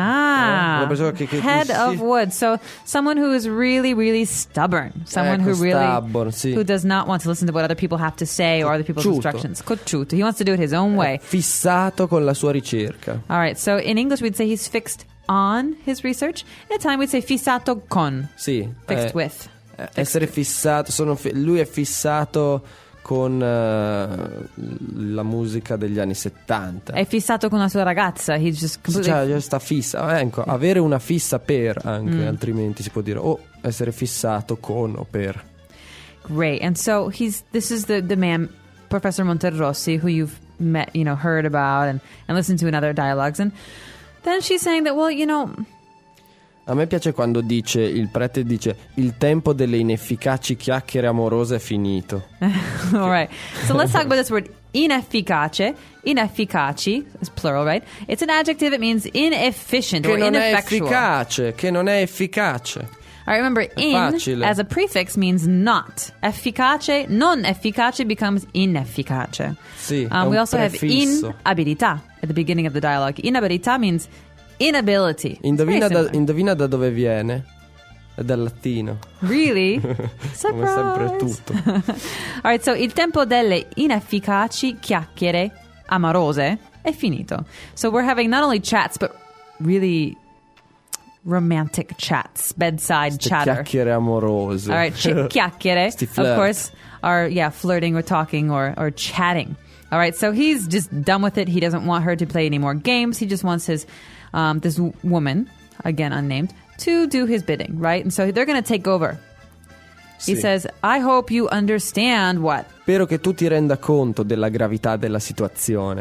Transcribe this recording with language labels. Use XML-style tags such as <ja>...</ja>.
<it>Una persona che</it> <en>head of wood. So, someone who is really, really stubborn. Someone</en> <it>ecco,</it> <en>who really... stubborn, sì. Who does not want to listen to what other people have to say or other people's instructions. Cocciuto. He wants to do it his own way.</en> <it>Fissato con la sua ricerca.</it> <en>All right, so in English we'd say he's fixed on his research. In Italian we'd say</en> <it>fissato con. Sì.</it> <en>Fixed with.</en> <it>Essere fissato, lui è fissato con la musica degli anni 70. È fissato con la sua ragazza. He's just completely... Cioè, sta fissa. Ecco, avere una fissa per anche, altrimenti si può dire essere fissato con o per.</it> <en>Great, and so this is the man, Professor Monterossi, who you've met, you know, heard about and listened to in other dialogues. And then she's saying that, well, you know...</en> <it>A me piace quando dice, il prete dice, il tempo delle inefficaci chiacchiere amorose è finito.</it> <en>All right. So let's talk about this word, inefficace. Inefficaci is plural, right? It's an adjective, it means inefficient</en> <it>che</it> <en>or ineffectual.</en> <it>Che non è efficace.</it> <en>All right, remember, as a prefix means not. Efficace, non efficace becomes inefficace.</en> <it>Sì,</it> <en>we also</en> <it>prefisso.</it> <en>Have inabilità at the beginning of the dialogue. Inabilità means... inability.</en> <it>Indovina da dove viene? È dal latino.</it> <en>Really?</en> <it>Come sempre tutto.</it> <en>All right, so</en> <it>il tempo delle inefficaci chiacchiere amorose è finito.</it> <en>So we're having not only chats, but really romantic chats, bedside chatter.</en> <it>Chiacchiere amorose.</it> <en>All right, chiacchiere, of course, are, yeah, flirting or talking or chatting. All right, so he's just done with it. He doesn't want her to play any more games. He just wants his... this woman, again unnamed, to do his bidding, right? And so they're going to take over. Sì. He says, I hope you understand what?</en> <it>Spero che tu ti renda conto della gravità della situazione.</it>